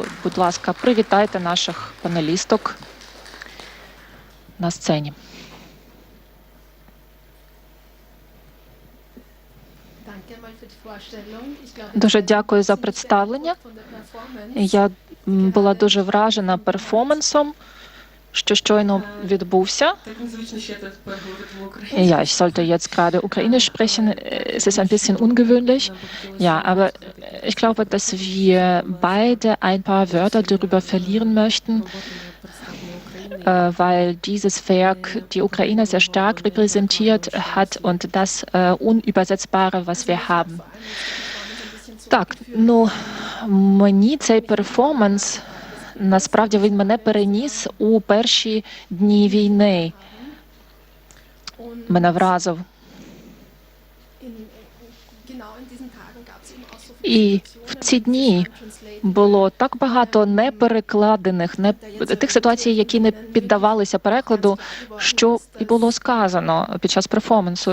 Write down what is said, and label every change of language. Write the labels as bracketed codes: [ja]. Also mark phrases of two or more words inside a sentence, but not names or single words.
[uk] Будь ласка, привітайте наших панелісток на сцені. Дуже дякую за представлення. Я була дуже вражена перформансом, що щойно відбувся. [de] Ja, ich sollte jetzt gerade Ukrainisch sprechen. Es ist ein bisschen ungewöhnlich. Ja, aber ich glaube, dass wir beide ein paar Wörter darüber verlieren möchten, weil dieses Werk die Ukraine sehr stark repräsentiert hat und das Unübersetzbare, was wir haben. [uk] Так, ну, мені цей перформанс, насправді він мене переніс у перші дні війни. Мене вразив. І в ці дні було так багато неперекладених, тих ситуацій, які не піддавалися перекладу, що і було сказано під час перформансу.